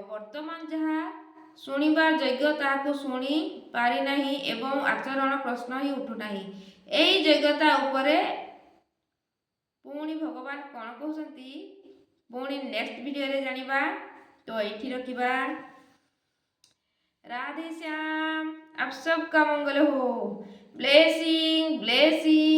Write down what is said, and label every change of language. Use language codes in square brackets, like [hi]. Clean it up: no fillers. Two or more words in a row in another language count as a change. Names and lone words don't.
[or] ବର୍ତ୍ତମାନ ଯାହା ଶୁଣିବା ଯୋଗ୍ୟ ତାହାକୁ ଶୁଣି ପାରିନାହିଁ ଏବଂ ଆଚରଣ ପ୍ରଶ୍ନ ହିଁ ଉଠୁନାହିଁ। ଏହି ଯୋଗ୍ୟତା ଉପରେ ପୁଣି ଭଗବାନ କ'ଣ କହୁଛନ୍ତି ପୁଣି [en] next videore [or] ଜାଣିବା। ତ ଏଇଠି ରଖିବା। [hi] राधे श्याम। आप सबका मंगल हो। [en] blessing blessing.